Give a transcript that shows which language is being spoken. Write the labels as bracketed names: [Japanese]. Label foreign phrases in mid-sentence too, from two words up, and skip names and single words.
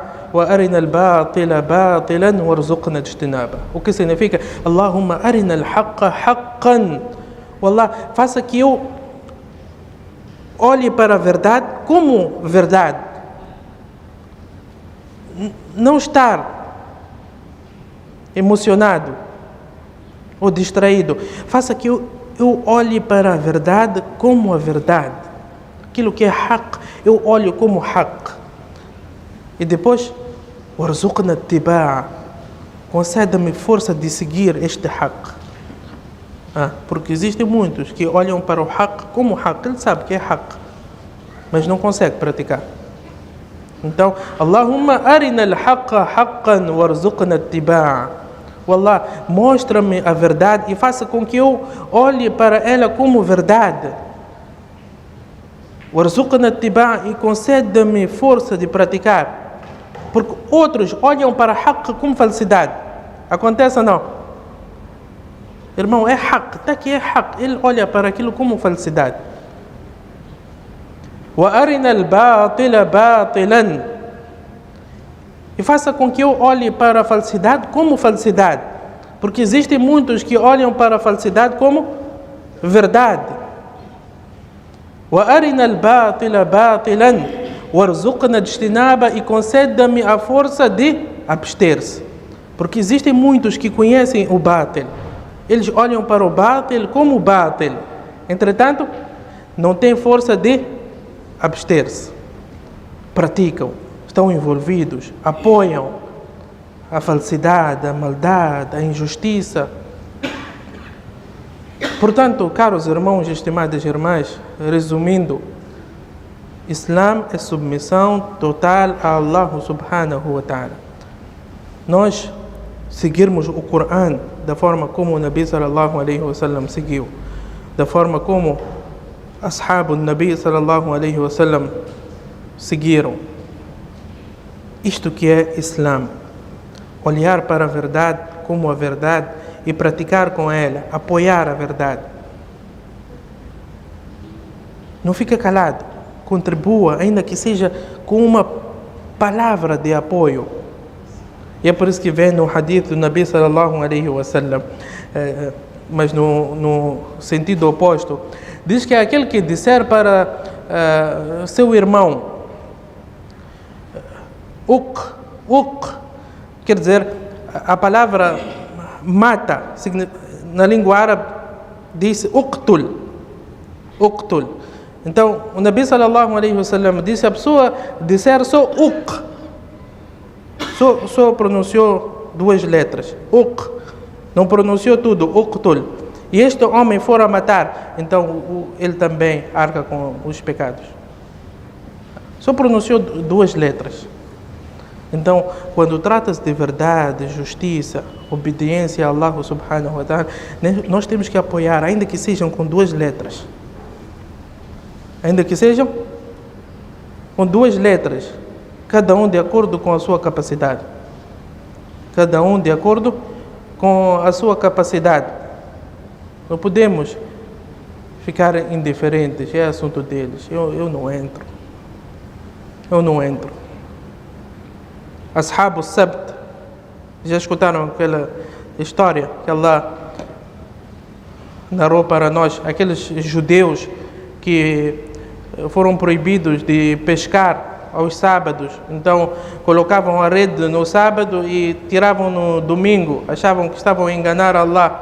[Arabic] وأرنا الباطل باطلا وارزقنا اجتنابه. [Portuguese] O que significa? [Arabic] اللهم أرنا الحق حقا. [Portuguese] Wallah, faça que eu olhe para a verdade como verdade. Não estar emocionado ou distraído. Faça que eu olhe para a verdade como a verdade. Aquilo que é haqq, eu olho como haqq. E depois, [Arabic] وارزقنا اتباعه, [Portuguese] conceda-me força de seguir este haqq. Porque existem muitos que olham para o haqq como haqq, ele sabe que é haqq, mas não consegue praticar. Então, [Arabic] اللهم أرنا الحق حقا وارزقنا اتباعه. [Portuguese] Wallah, mostra-me a verdade e faça com que eu olhe para ela como verdade. [Arabic] وارزقنا اتباعه, [Portuguese] e conceda-me força de praticar. Porque outros olham para haqq como falsidade. Acontece ou não? Irmão, é haqq, está aqui, é haqq. Ele olha para aquilo como falsidade. [Arabic] وأرنا الباطل باطلا. [Portuguese] E faça com que eu olhe para a falsidade como falsidade. Porque existem muitos que olham para a falsidade como verdade. [Arabic] وأرنا الباطل باطلا وارزقنا اجتنابه, [Portuguese] e conceda-me a força de abster-se. Porque existem muitos que conhecem o batil. Eles olham para o batil como batil. Entretanto, não têm força de abster-se. Praticam, estão envolvidos, apoiam a falsidade, a maldade, a injustiça. Portanto, caros irmãos e estimadas irmãs, resumindo, Islã é submissão total a Allah [Arabic] سبحانه وتعالى. [Portuguese] Nós seguirmos o Coran da forma como o [Arabic] النبي صلى الله عليه وسلم [Portuguese] seguiu, da forma como [Arabic] أصحاب النبي صلى الله عليه وسلم [Portuguese] seguiram. Isto que é Islã. Olhar para a verdade como a verdade e praticar com ela, apoiar a verdade. Não fica calado. Contribua, ainda que seja com uma palavra de apoio. E é por isso que vem no hadith do [Arabic] النبي صلى الله عليه وسلم, [Portuguese] mas no sentido oposto, diz que é aquele que disser para seu irmão, quer dizer, a palavra mata, na língua árabe diz uqtul. Então, o [Arabic] النبي صلى الله عليه وسلم [Portuguese] disse: a pessoa disser só só pronunciou duas letras, não pronunciou tudo, uqtul. e este homem for a matar, então ele também arca com os pecados. Só pronunciou 2 letras. Então, quando trata-se de verdade, justiça, obediência a Allah [Arabic] سبحانه وتعالى, [Portuguese] nós temos que apoiar, ainda que sejam com 2 letras. Ainda que sejam com 2 letras, cada um de acordo com a sua capacidade. Cada um de acordo com a sua capacidade. Não podemos ficar indiferentes, é assunto deles. Eu não entro. Eu não entro. Ashab al-Sabt, já escutaram aquela história que Allah narrou para nós? Aqueles judeus que foram proibidos de pescar aos sábados, então colocavam a rede no sábado e tiravam no domingo, achavam que estavam a enganar Allah.